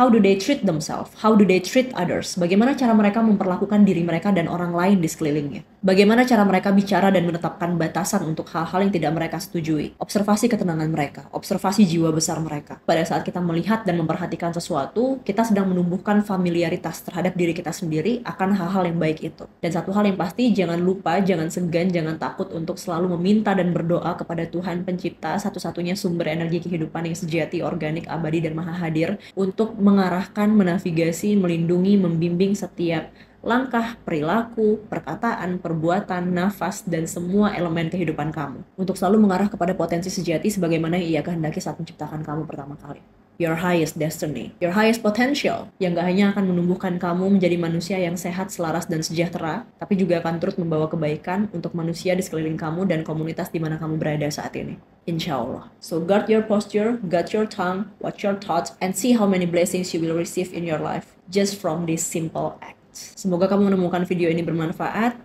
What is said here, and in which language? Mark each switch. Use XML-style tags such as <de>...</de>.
<en>How do they treat themselves? How do they treat others?</en> <id>Bagaimana cara mereka memperlakukan diri mereka dan orang lain di sekelilingnya? Bagaimana cara mereka bicara dan menetapkan batasan untuk hal-hal yang tidak mereka setujui? Observasi ketenangan mereka, observasi jiwa besar mereka. Pada saat kita melihat dan memperhatikan sesuatu, kita sedang menumbuhkan familiaritas terhadap diri kita sendiri akan hal-hal yang baik itu. Dan satu hal yang pasti, jangan lupa, jangan segan, jangan takut untuk selalu meminta dan berdoa kepada Tuhan Pencipta, satu-satunya sumber energi kehidupan yang sejati, organik, abadi, dan maha hadir, untuk mengarahkan, menavigasi, melindungi, membimbing setiap langkah, perilaku, perkataan, perbuatan, nafas, dan semua elemen kehidupan kamu. Untuk selalu mengarah kepada potensi sejati sebagaimana yang Ia kehendaki saat menciptakan kamu pertama kali.</id> <en>Your highest destiny, your highest potential,</en> <id>yang gak hanya akan menumbuhkan kamu menjadi manusia yang sehat, selaras, dan sejahtera, tapi juga akan turut membawa kebaikan untuk manusia di sekeliling kamu dan komunitas di mana kamu berada saat ini. Insya Allah.</id> <en>So guard your posture, guard your tongue, watch your thoughts, and see how many blessings you will receive in your life just from this simple act.</en> <id>Semoga kamu menemukan video ini bermanfaat.</id>